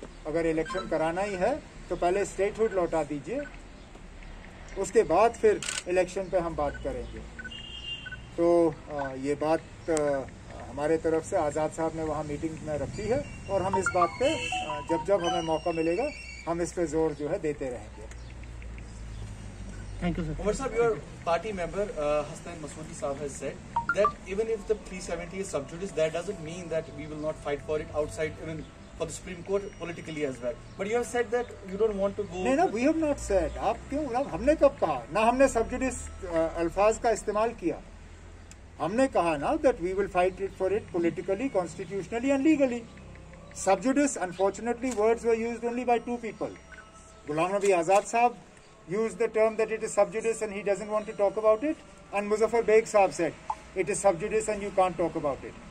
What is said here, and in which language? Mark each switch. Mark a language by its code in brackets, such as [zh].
[hi] अगर इलेक्शन कराना ही है तो पहले स्टेटहुड लौटा दीजिए, उसके बाद फिर इलेक्शन पे हम बात करेंगे। तो ये बात हमारे तरफ से आज़ाद साहब ने वहाँ मीटिंग में रखी है और हम इस बात पे जब जब हमें मौका मिलेगा हम इस पे जोर जो है देते रहेंगे। [en] Thank you, sir. Umar Sahab, your party member Hasnain Masoodi Saab has said that even if the 370 is sub judice, that doesn't mean that we will not fight for it outside, even for the Supreme Court politically as well. But you have said that you don't want to go. [hi] नहीं ना, [en] we have not said. [hi] आप क्यों? हमने कब कहा? ना हमने सब जुडिस अल्फाज का इस्तेमाल किया। हमने कहा ना [en] that we will fight it for it politically, constitutionally and legally. Sub judice, unfortunately, words were used only by two people. Ghulam Nabi Azad Saab used the term that it is sub judice and he doesn't want to talk about it, and Muzaffar Beg Saab said it is sub judice and you can't talk about it.